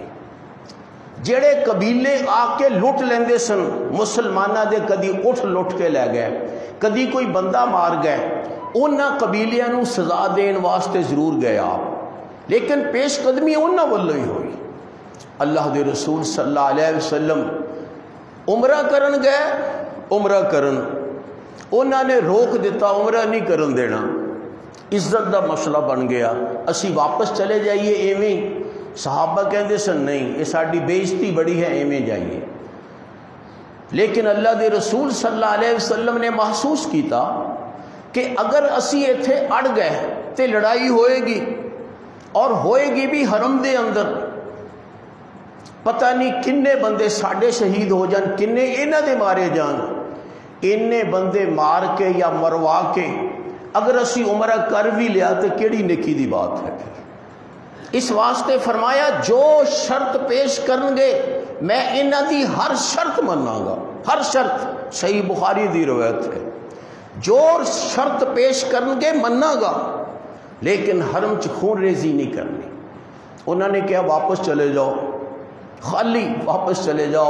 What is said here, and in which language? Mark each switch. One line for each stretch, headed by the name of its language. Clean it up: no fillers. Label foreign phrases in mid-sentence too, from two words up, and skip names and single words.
Punjabi: جڑے قبیلے آ کے لٹ لیندے سن مسلمانہ دے، کدی اٹھ لٹ کے لے گئے، کدی کوئی بندہ مار گئے، انہاں قبیلیاں نو سزا دین واسطے ضرور گئے آپ، لیکن پیش قدمی انہاں والوں ہی ہوئی۔ اللہ دے رسول
Arabic: صلی اللہ علیہ وسلم
Punjabi: عمرہ کرن گئے، عمرہ کرن انہاں نے روک دیتا، عمرہ نہیں کرن دینا، عزت دا مسئلہ بن گیا، اسی واپس چلے جائیے ایویں۔ صحابہ کہندے سن نہیں، یہ ساڈی بےعزتی بڑی ہے، ایویں جائیے۔ لیکن اللہ دے رسول
Arabic: صلی اللہ علیہ وسلم
Punjabi: نے محسوس کیتا کہ اگر اسی ایتھے اڑ گئے تے لڑائی ہوئے گی، اور ہوئے گی بھی حرم دے اندر، پتہ نہیں کنے بندے ساڈے شہید ہو جان، کنے انہاں دے مارے جان، انے بندے مار کے یا مروا کے اگر اسی عمرہ کر بھی لیا تو کیڑی نیکی دی بات ہے۔ اس واسطے فرمایا جو شرط پیش کرن گے میں انہاں دی ہر شرط مناں گا، ہر شرط، صحیح بخاری دی روایت ہے، جو شرط پیش کرن گے مناں گا، لیکن حرم چ خون ریزی نہیں کرنی، انہوں نے کہا واپس چلے جاؤ، خالی واپس چلے جاؤ۔